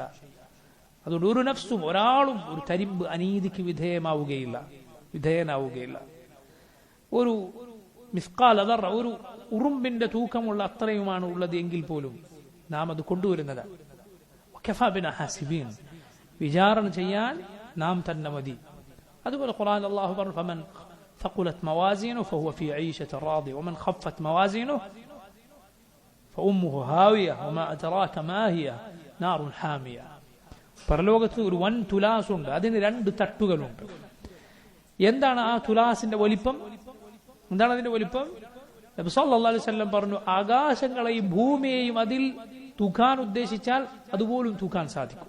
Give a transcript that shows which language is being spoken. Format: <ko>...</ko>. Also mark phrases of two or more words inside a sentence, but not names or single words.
<ml>അതുകൊണ്ട് ഒരു നഫ്സും, ഒരാളും ഒരു തരിമ്പ് അനീതിക്ക് വിധേയനാവുകയില്ല. ഒരു</ml> <ar>مثقال ذرة,</ar> <ml>ഒരു ഉറുമ്പിന്റെ തൂക്കമുള്ള അത്രയുമാണ് ഉള്ളത് എങ്കിൽ പോലും നാം അത് കൊണ്ടുവരുന്നതാണ്.</ml> <ar>وكفى بنا حاسبين.</ar> <ml>വിചാരണ ചെയ്യാൻ നാം തന്നെ മതി. അതുപോലെ ഖുർആനിൽ അല്ലാഹു പറഞ്ഞു,</ml> <ar>ഫമൻ ثقلت موازينه فهو في عيشة راضية ومن خفت موازينه فأمه هاوية وما أدراك ما هي نار حامية.</ar> <ml>പരലോകത്ത് ഒരു വൻ തുലാസ് ഉണ്ട്, അതിന് രണ്ട് തട്ടുകളുണ്ട്. എന്താണ് ആ തുലാസിന്റെ വലിപ്പം? എന്താണ് അതിന്റെ വലിപ്പം? നബി</ml> <ar>صلى الله عليه وسلم</ar> <ml>പറഞ്ഞു, ആകാശങ്ങളെയും ഭൂമിയെയും അതിൽ തൂക്കാൻ ഉദ്ദേശിച്ചാൽ അതുപോലും തൂക്കാൻ സാധിക്കും.</ml>